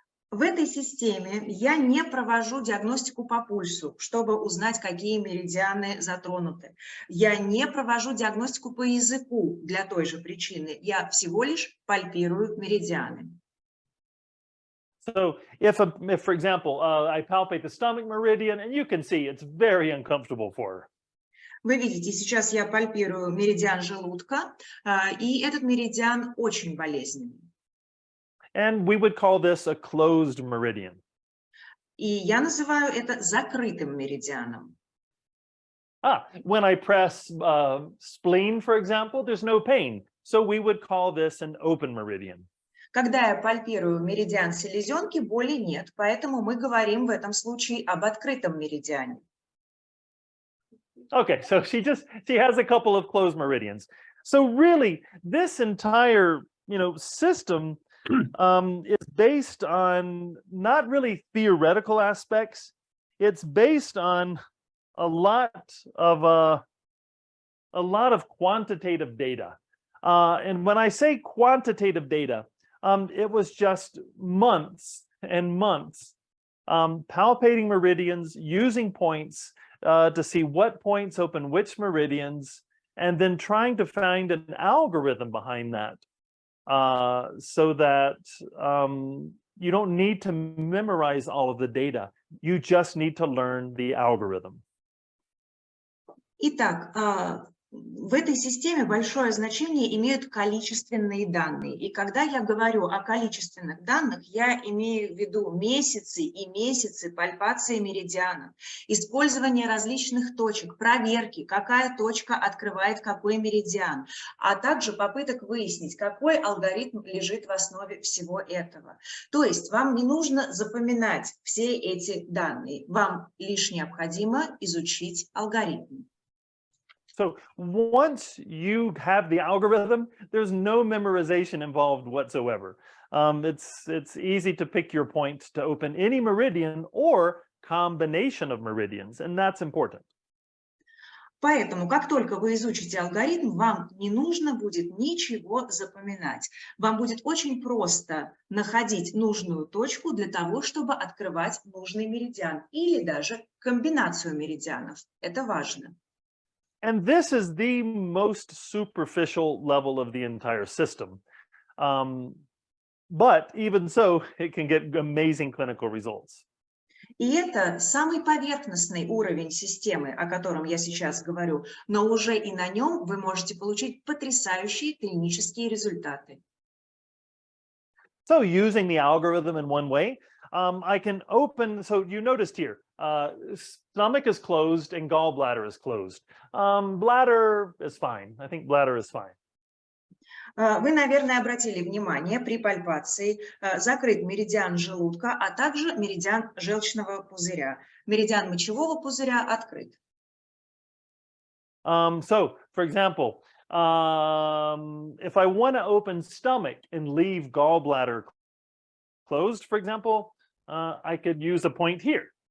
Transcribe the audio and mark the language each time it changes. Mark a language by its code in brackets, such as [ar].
[ru] В этой системе я не провожу диагностику по пульсу, чтобы узнать, какие меридианы затронуты. Я не провожу диагностику по языку для той же причины. Я всего лишь пальпирую меридианы. [en] So if for example, I palpate the stomach meridian, and you can see it's very uncomfortable for her. [ru] Вы видите, сейчас я пальпирую меридиан желудка, и этот меридиан очень болезненный. [en] And we would call this a closed meridian. [ru] И я называю это закрытым меридианом. [en] When I press spleen, for example, there's no pain. So we would call this an open meridian. [ru] Когда я пальпирую меридиан селезенки, боли нет, поэтому мы говорим в этом случае об открытом меридиане. [en] Okay, so she has a couple of closed meridians. So really, this entire system is based on not really theoretical aspects. It's based on a lot of quantitative data. And when I say quantitative data, it was just months and months palpating meridians, using points to see what points open which meridians, and then trying to find an algorithm behind that. So that you don't need to memorize all of the data. You just need to learn the algorithm. [ru] Итак, в этой системе большое значение имеют количественные данные. И когда я говорю о количественных данных, я имею в виду месяцы и месяцы пальпации меридиана, использование различных точек, проверки, какая точка открывает какой меридиан, а также попыток выяснить, какой алгоритм лежит в основе всего этого. То есть вам не нужно запоминать все эти данные, вам лишь необходимо изучить алгоритм. [en] So once you have the algorithm, there's no memorization involved whatsoever. It's easy to pick your points to open any meridian or combination of meridians, and that's important. [ru] Поэтому, как только вы изучите алгоритм, вам не нужно будет ничего запоминать. Вам будет очень просто находить нужную точку для того, чтобы открывать нужный меридиан или даже комбинацию меридианов. Это важно. [en] And this is the most superficial level of the entire system. But even so, it can get amazing clinical results. [ru] И это самый поверхностный уровень системы, о котором я сейчас говорю, но уже и на нем вы можете получить потрясающие клинические результаты. [en] So using the algorithm in one way, I can open, so you noticed here, stomach is closed and gallbladder is closed. Bladder is fine. I think bladder is fine. [ru] Вы, наверное, обратили внимание, при пальпации закрыт меридиан желудка, а также меридиан желчного пузыря. Меридиан мочевого пузыря открыт. [en] So, for example, if I want to open stomach and leave gallbladder closed, for example, I could use a point here.